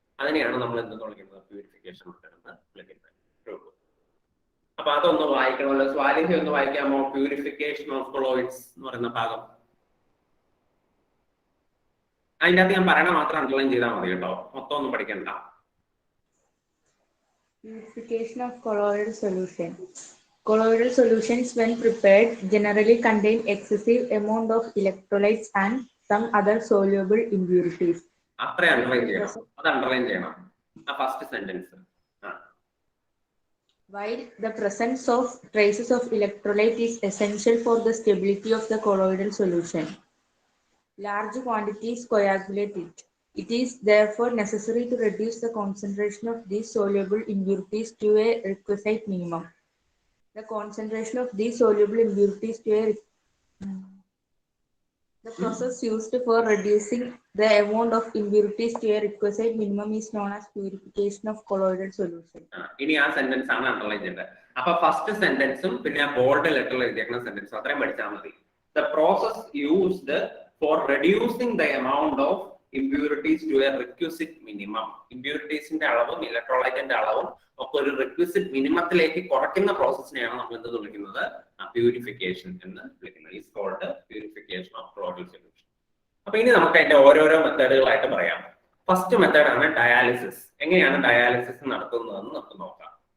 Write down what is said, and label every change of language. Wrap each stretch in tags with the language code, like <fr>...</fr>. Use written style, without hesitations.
<ml>അതിനെയാണ് നമ്മൾ എന്തെന്ന് വിളിക്കുന്നത്, പ്യൂരിഫിക്കേഷൻ മെത്തേഡ് എന്ന് വിളിക്കുന്നത്. അപ്പൊ അതൊന്ന് വായിക്കണമല്ലോ. സ്വാലിഹി ഒന്ന് വായിക്കാമോ? പ്യൂരിഫിക്കേഷൻ ഓഫ് കൊളോയിഡ്സ് എന്ന് പറയുന്ന ഭാഗം. അതിൻ്റെ അകത്ത് ഞാൻ പറയണ മാത്രം അണ്ടർലൈൻ ചെയ്താൽ മതി കേട്ടോ, മൊത്തം ഒന്നും പഠിക്കണ്ട.</ml> <en>Purification of colloidal solution. Colloidal solutions, when prepared, generally contain excessive amount of electrolytes and some other soluble impurities.</en> <ml>അത്ര അണ്ടർലൈൻ ചെയ്യണം, അത് അണ്ടർലൈൻ ചെയ്യണം. ആ first sentence.</ml> <en>While the presence of traces of electrolyte is essential for the stability of the colloidal solution, large quantities coagulate it. It is therefore necessary to reduce the concentration of these soluble impurities to a requisite minimum. The concentration of these soluble impurities to the process used for reducing the amount of impurities to a requisite minimum is known as purification of colloidal solution.</en> <ml>ഇനി ആ sentence ആണ് underline ചെയ്യേണ്ടത്. അപ്പൊ first സെന്റൻസും പിന്നെ bold ലെറ്ററിൽ എഴുതിയേക്കുന്ന സെന്റൻസും അത്രയും പഠിച്ചാൽ മതി.</ml> <en>The process used for reducing the amount of impurities to a requisite minimum.</en> <ml>ഇമ്പ്യൂരിറ്റീസിന്റെ അളവും ഇലക്ട്രോലൈറ്റിന്റെ അളവും ഒക്കെ ഒരു റിക്വിസിറ്റ് മിനിമത്തിലേക്ക് കുറയ്ക്കുന്ന പ്രോസസ്സിനെയാണ് നമ്മൾ എന്ത് വിളിക്കുന്നത്, പ്യൂരിഫിക്കേഷൻ എന്ന് വിളിക്കുന്നത്. Is called purification of colloidal solution. അപ്പൊ ഇനി നമുക്ക് അതിന്റെ ഓരോരോ മെത്തേഡുകളായിട്ട് പറയാം. ഫസ്റ്റ് മെത്തേഡാണ് ഡയാലിസിസ്. എങ്ങനെയാണ് ഡയാലിസിസ് നടത്തുന്നതെന്ന് നമുക്ക് നോക്കാം.</ml>